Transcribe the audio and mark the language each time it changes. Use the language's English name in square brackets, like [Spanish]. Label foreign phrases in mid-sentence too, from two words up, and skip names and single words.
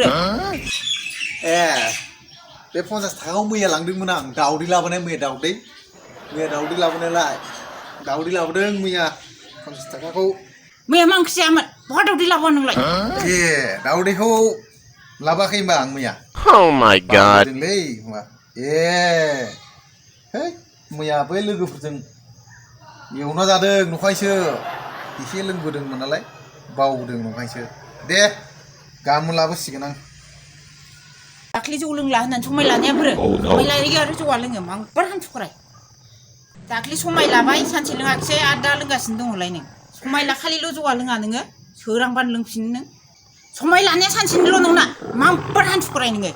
[Bodo] ए बे 50 थाखाखौ मैया लांदोंमोन आं दावदै लाबोनाय मैया दावदै लाबोनायलाय दावदै लाबोदों मैया 50 थाखाखौ मैया मा ओंख्रि जायामोन बहा दावदै लाबोआ नोंलाय ए दावदैखौ लाबोआखै होमबा आं मैया [English] Oh my god [Bodo] लै होमबा ए है मैया बै लोगोफोरजों एवना जादों नखायसो एसे लोंबोदोंमोन नालाय बावदों नखायसो दे गाबोन लाबोसिगोन आं दाख्लि जौ लोंला होननानै समाय लानाया बोरो समाय लायो आरो जौआ लोङो मांबार हान्थुखराय दाख्लि समाय लाबाय सानसे लोङाखिसै आरो दा लोंगासिनो दङलाय नों समाय लाखालिल' जौआ लोङा नोङो सोरांबानो लोंफिनो नों समाय लानाया सानसेनिल' नङा मांबार हान्थुखराय नोङो